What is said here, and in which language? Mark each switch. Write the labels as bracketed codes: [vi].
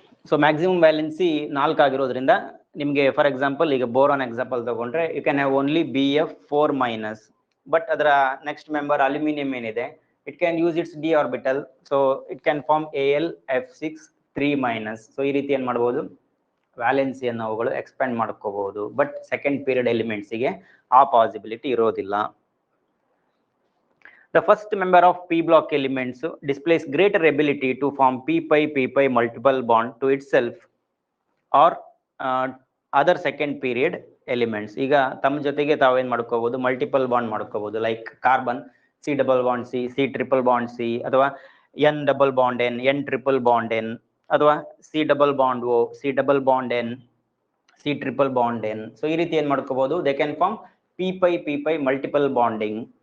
[en] so maximum valency 4 [kn] ಆಗಿರೋದ್ರಿಂದ ನಿಮಗೆ [en] for example [kn] ಈಗ ಬೋರಾನ್ ಎಕ್ಸಾಂಪಲ್ ತಗೊಂಡ್ರೆ [en] you can have only Bf4-, but ಅದರ next member aluminium [kn] ಏನಿದೆ [en] It can use its d orbital, so it can form Al(F6)3-. [kn] So ಈ ರೀತಿ ಏನ್ ಮಾಡಬಹುದು ವ್ಯಾಲೆನ್ಸಿಯನ್ನು ಅವುಗಳು ಎಕ್ಸ್ಪ್ಯಾಂಡ್ ಮಾಡ್ಕೋಬಹುದು. ಬಟ್ ಸೆಕೆಂಡ್ ಪೀರಿಯಡ್ ಎಲಿಮೆಂಟ್ಸ್ಗೆ ಆ ಪಾಸಿಬಿಲಿಟಿ ಇರೋದಿಲ್ಲ. [en] The first member of p block elements displays greater ability to form p-pi multiple bond to itself or other second period elements. [kn] ಈಗ ತಮ್ಮ ಜೊತೆಗೆ ತಾವೇನ್ ಮಾಡ್ಕೋಬಹುದು ಮಲ್ಟಿಪಲ್ ಬಾಂಡ್ ಮಾಡ್ಕೋಬಹುದು, ಲೈಕ್ ಕಾರ್ಬನ್ C++C, C++C, ಅಥವಾ N+N, N+N, ಅಥವಾ C++O, C++N, C++N. So ಈ ರೀತಿ ಏನ್ ಮಾಡ್ಕೋಬಹುದು [en] They can form p-pi multiple bonding.